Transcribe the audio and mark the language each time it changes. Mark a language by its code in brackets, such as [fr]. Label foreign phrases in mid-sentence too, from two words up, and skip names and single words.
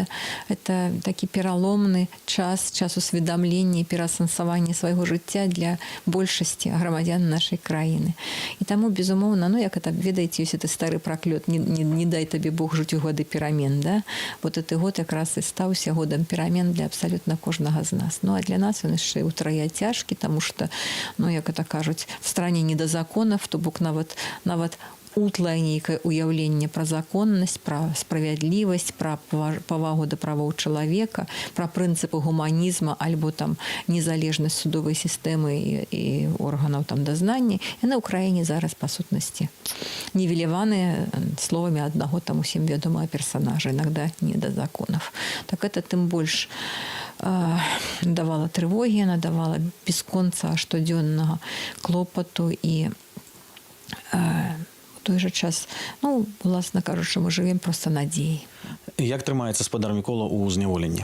[be] Это такі пераломны час усведамлення і пераасэнсавання свайго жыцця для большасці грамадзян нашай краіны. І таму, безумоўна, як это, ведаеце, ёсць это стары праклёт, не дай табе Бог жыць у годы перамен, да? Гэты год якраз і стаўся годам перамен для абсалютна кожнага з нас. А для нас ён яшчэ ўтрая цяжкі, [ru] потому что, [be] як это кажуць, [ru] в стране не до законов, [be] то бок нават утлае нейкае уяўленне пра законнасць, пра справядлівасць, пра павагу да правоў чалавека, пра прынцыпы гуманізма альбо там незалежнасць судовай сістэмы і органаў там дазнання. Яны ў краіне зараз, па сутнасці, нівеляваныя словамі аднаго там усім вядомага персонажа, [ru] иногда не до законов. [be] Так это тым больш давала трывогі, яна давала бесконца штодзённага клопату і у той жа час, уласна кажучы, мы жывем проста надзеяй. Як трымаецца спадар Мікола ў зняволенні?